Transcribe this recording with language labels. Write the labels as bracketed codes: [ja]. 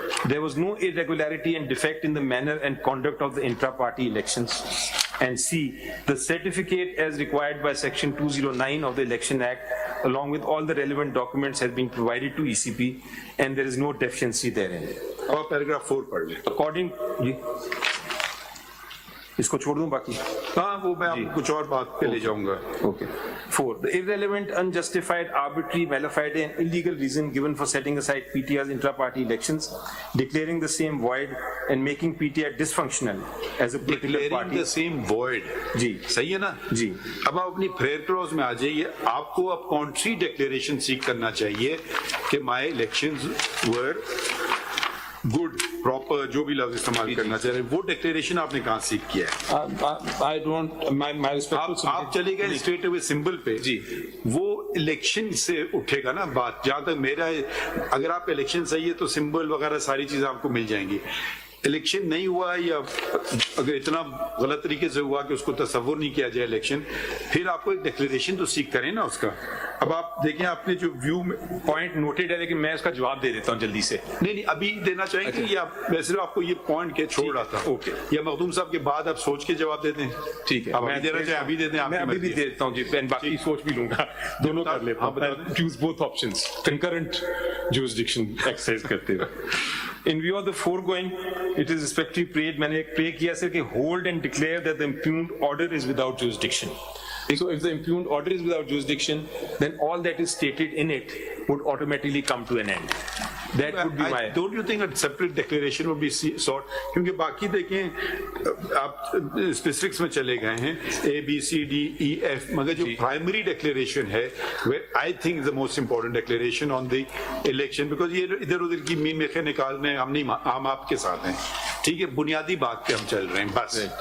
[en] There was no irregularity and defect in the manner and conduct of the intra-party elections. And C, the certificate as required by Section 209 of the Election Act, along with all the relevant documents, has been provided to ECP, and there is no deficiency therein. [hi] और paragraph 4 पढ़ लें। According, इसको छोड़ दूं बाकी? हाँ, वो मैं आपको कुछ और बात पे ले जाऊंगा। [en] Okay. 4. The irrelevant, unjustified, arbitrary, malafide, and illegal reason given for setting aside PTI's intra-party elections, declaring the same void, and making PTI dysfunctional as a particular party. The same void. [hi] जी, सही है ना? जी। अब आप अपनी prayer clause में आ जाइए, आपको अब कॉन्ट्री डिक्लेरेशन सीख करना चाहिए कि [en] my elections were good, [hi] proper, जो भी लफ्ज इस्तेमाल करना चाह रहे हैं, वो डिक्लेरेशन आपने कहाँ सीख किया है? [en] I don't, my respectful. [hi] आप चले गए स्ट्रेट अवे सिंबल पे। जी। वो इलेक्शन से उठेगा ना बात, जहां तक मेरा, अगर आप इलेक्शन सही है तो सिंबल वगैरह सारी चीजें आपको मिल जाएंगी। इलेक्शन नहीं हुआ, या अगर इतना गलत तरीके से हुआ कि उसको तस्वुर नहीं किया जाए इलेक्शन, फिर आपको एक डिक्लेरेशन तो सीख करें ना उसका। अब आप देखें, आपने जो व्यू में पॉइंट नोटेड है, लेकिन मैं उसका जवाब दे देता हूँ जल्दी से। नहीं, अभी देना चाहेंगे या मैं सिर्फ आपको ये पॉइंट के छोड़ रहा था? ओके। या मखदूम साहब के बाद आप सोच के जवाब देते हैं? ठीक है, अब अभी देना चाहे अभी दे दें, मैं अभी भी दे देता हूँ जी, बाकी सोच भी लूंगा, दोनों कर लेता हूँ। [en] choose both options, [hi] concurrent jurisdiction exercise करते हुए। [en] In view of the foregoing, it is respectively prayed, [hi] मैंने एक प्रे किया सर कि [en] hold and declare that the impugned order is without jurisdiction. So if the impugned order is without jurisdiction, then all that is stated in it would automatically come to an end. That would be my. Don't you think a separate declaration would be sought? [hi] क्योंकि बाकी देखें, आप specifics में चले गए हैं, A, B, C, D, E, F, मगर जो प्राइमरी डिक्लेरेशन है, [en] I think the most important declaration on the election, [hi] because ये इधर उधर की मीम मेखे निकालने हम आपके साथ हैं, ठीक है, बुनियादी बात पे हम चल रहे हैं बस।